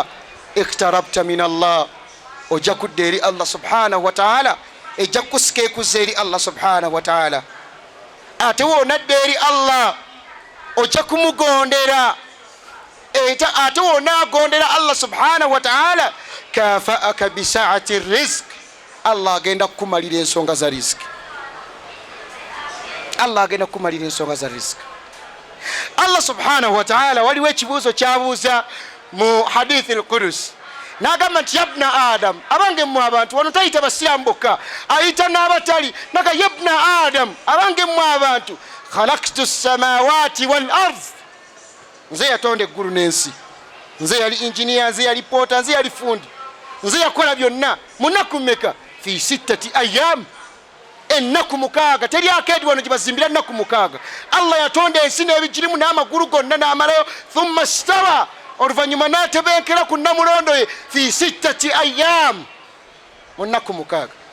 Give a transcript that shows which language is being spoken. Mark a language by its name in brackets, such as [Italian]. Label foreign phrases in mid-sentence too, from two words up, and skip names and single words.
[Arabic] اقتربت من الله [Ganda] ojja kudda eri [Arabic] الله سبحانه وتعالى [Ganda] ejja kukusika ekuza eri [Arabic] الله سبحانه وتعالى [Ganda] ate wonadda eri allah ojja kumugondera ate wona agondera [Arabic] الله سبحانه وتعالى كفاك بسعة رزق [Ganda] allah agenda kukumalira ensonga za riziki allah agenda kukumalira ensonga za riziki [Arabic] الله سبحانه وتعالى [Ganda] waliwo ekibuuzo kyabuuza mu hadithi alqudus nagamba nti [Arabic] يا ابن آدم [Ganda] abange mmwe abantu wano tayita basiramu bokka ayita n'abatali naga [Arabic] يا ابن آدم [Ganda] abange mmwe abantu [Arabic] خلقت السماوات والأرض [Ganda] nze yatonda eggulu n'ensi nze yali injiniya nze yali poota nze yali fundi nze yakola byonna munaku mmeka [Arabic] في 6 أيام [Ganda] ennaku 6 teri akeedi wano gyebazimbira ennaku 6 allah yatonda ensi n'ebigirimu n'amagulu gonna n'amalayo [Arabic] ثم استوى [Ganda] oluvanyuma n'atebenkera ku namulondo ye [Arabic] في 6 أيام [Ganda] munaku 6